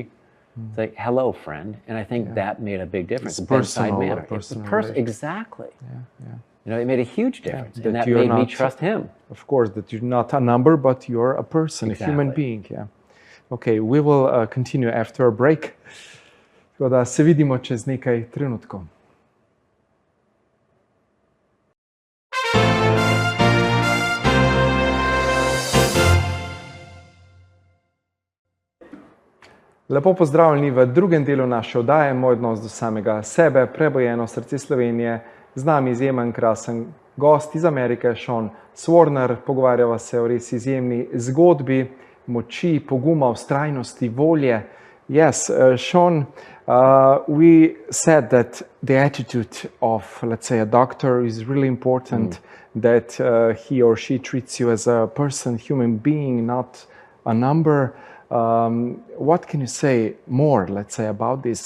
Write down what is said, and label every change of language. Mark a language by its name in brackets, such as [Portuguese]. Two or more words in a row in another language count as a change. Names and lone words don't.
[English] It's like, hello, friend. And I think that made a big difference. It's personal, manner. Exactly. Yeah, yeah. You know, it made a huge difference. And that you're made me not, trust him. Of course, that you're not a number, but you're a person, a human being. Yeah. Okay, we will continue after a break. [Slovenian] Tako da se vidimo čez nekaj trenutkov. Lepo pozdravljeni v drugem delu naše oddaje, Moj odnos do samega sebe, Prebujeno Srce Slovenije. Z nami izjemen, krasen gost iz Amerike, Swarner. Pogovarjava se o res izjemni zgodbi moči, poguma, vztrajnosti, volje. [English] Yes, Sean, we said that the attitude of, let's say, a doctor is really important, that he or she treats you as a person, human being, not a number. What can you say more, let's say, about this?